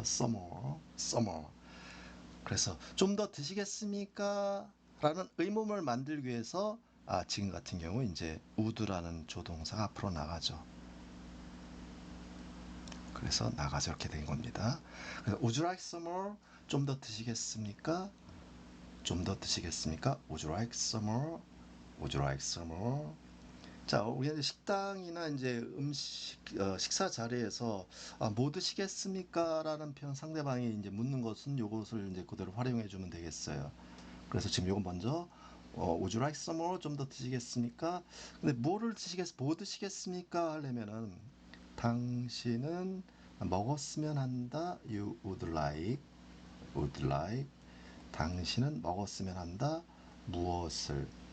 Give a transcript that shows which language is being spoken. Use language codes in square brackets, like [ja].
[en] some more. [ko] 그래서 좀 더 드시겠습니까? 라는 의문을 만들기 위해서 지금 같은 경우 이제 would라는 조동사가 앞으로 나가죠. 그래서 나가서 이렇게 된 겁니다. 그래서 [en] would you like some more? [ko] 좀 더 드시겠습니까? 좀 더 드시겠습니까? [en] Would you like some more? Would you like some more? [ko] 자, 우리가 식당이나 이제 식사 자리에서 뭐 드시겠습니까? 라는 표현, 상대방이 이제 묻는 것은 요것을 이제 그대로 활용해 주면 되겠어요. 그래서 지금 요거 먼저 [en] Would you like some more? [ko] 좀 더 드시겠습니까? 근데 뭐 드시겠습니까? 하려면은 당신은 먹었으면 한다. [en] You would like. [ko] 당신은 먹었으면 한다. 무엇을.